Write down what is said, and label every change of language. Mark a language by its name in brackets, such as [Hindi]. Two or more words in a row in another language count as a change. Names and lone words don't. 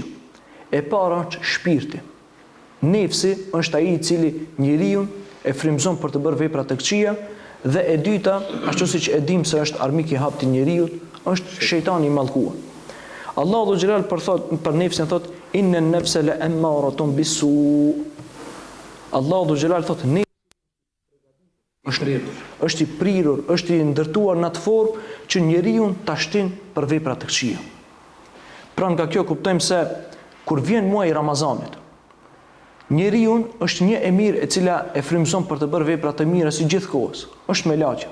[Albanian] E para është shpirti. Nefsi është ai i cili njeriu e frymëzon për të bërë vepra të këqija, dhe e dyta, ashtu siç e dim se është armik i haptë i njeriu, është shejtani i mallkuar. Allahu Xhelal për nefsin thot: [Arabic] "إن النفس لأمارة بالسوء." [Albanian] Allahu Xhelal thot është i prirur, është i ndërtuar në atë formë që njeriu ta shtin për vepra të këqija. Pra nga kjo kuptojmë se kur vjen muaji i Ramazanit, njeriu është një e mirë e cila e frymëzon për të bërë vepra të mira si gjithkohës, është melaqja.